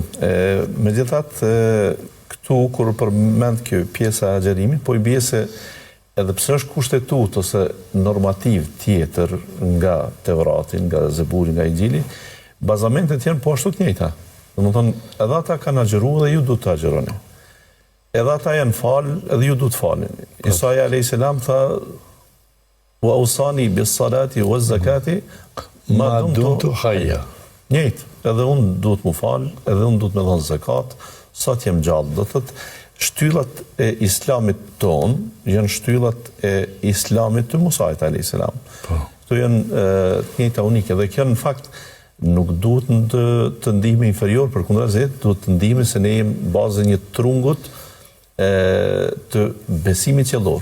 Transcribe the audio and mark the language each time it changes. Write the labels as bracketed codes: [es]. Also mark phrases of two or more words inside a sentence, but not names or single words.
[sq] Megjithatë, këtu kur përmend kjo pjesa e agjerimit, po i bie se edhe pse është kushtetut ose normativ tjetër nga Teurati, nga Zeburi, nga Injili, bazamentet janë po ashtu të njëjta. Domethënë, edhe ata kanë agjeru dhe ju duhet të agjeroni. Edhe ata janë falë, edhe ju duhet falin. Isaia a.s. tha, [ar] وأوصاني بالصلاة والزكاة ما دمت حيا. [sq] Njëjtë, edhe unë duhet mu falë, edhe unë duhet me dhënë zakat, sa të jem gjallë. Do thëtë, shtyllat e islamit tonë janë shtyllat e islamit të Musait a.s. Këto janë të njëjta unike, dhe kjo në fakt nuk duhet të ndihme inferior, për kundërshtar duhet të ndihme se ne jemi bazë një trungut të besimit qellor.